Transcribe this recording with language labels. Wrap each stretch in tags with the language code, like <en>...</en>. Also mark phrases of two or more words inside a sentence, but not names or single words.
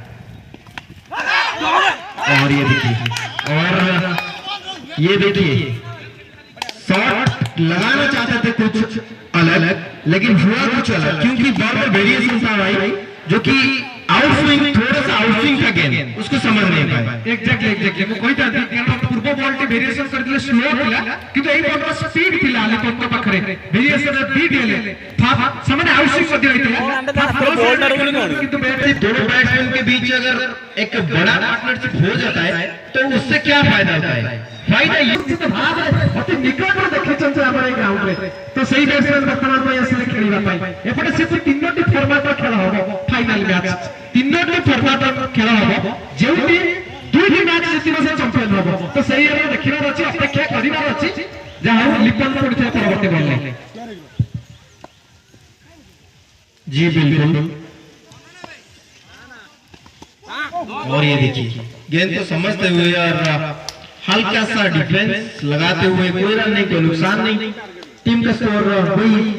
<hi>और ये देखिए शॉट लगाना चाहते थे कुछ अलग लेकिन हुआ कुछ अलग क्योंकि बॉल में वेरिएशन था भाई जो कि आउटस्विंग थोड़ा सा आउटस्विंग का गेंद उसको समझ नहीं पाए</hi> <or>एग्जैक्टली ମୁଁ କହିଥାନ୍ତି କାରଣ ପୂର୍ବ ବଲ୍ ଟି ଭେରିଏସନ କରିଥିଲେ ସ୍ଲୋ ଥିଲା କିନ୍ତୁ ଏଇ ବଲ୍ ର ସ୍ପିଡ୍ ଥିଲା ଲେପଙ୍କ ପାଖରେ</or> <en>variation speed</en> <or>ହେଲେ ସେମାନେ आउटस्विंग ମଧ୍ୟ ହେଇଥିଲା</or> <hi>किंतु दोनों बैट्समैन के बीच अगर एक बड़ा पार्टनरशिप हो जाता है तो उससे क्या फायदा होता है फायदा</hi> <or>ନିଶ୍ଚିତ ଭାବରେ ଅତି ନିକଟରୁ ଦେଖିଛନ୍ତି ଆମର ଏଇ ଗ୍ରାଉଣ୍ଡରେ ତ ସେଇ ବ୍ୟାଟ୍ସମ୍ୟାନ ବର୍ତ୍ତମାନ ପାଇଁ ଆସିଲେ ଖେଳିବା ପାଇଁ ଏପଟେ ସେ 3ଟି ଫର୍ମାଟର ଖେଳ ହେବ</or> <en>final match</en> <or>3ଟି ଫର୍ମାଟର ଖେଳ ହେବ ଯେଉଁଠି 2ଟି ମ୍ୟାଚ୍ ଜିତିବ ସେ ଚମ୍ପିୟନ ହେବ ତ ସେଇ ଏରିଆ ଦେଖିବାର ଅଛି ଅପେକ୍ଷା କରିବାର ଅଛି ଯାହା ହଉ ଲିପନ ପଡିଥିବା ପରବର୍ତ୍ତୀ ବଲରେ</or> <hi>जी बिल्कुल और ये देखिए गेंद को समझते हुए और हल्का सा डिफेंस लगाते हुए कोई रन नहीं कोई नुकसान नहीं टीम का स्कोर वही</hi>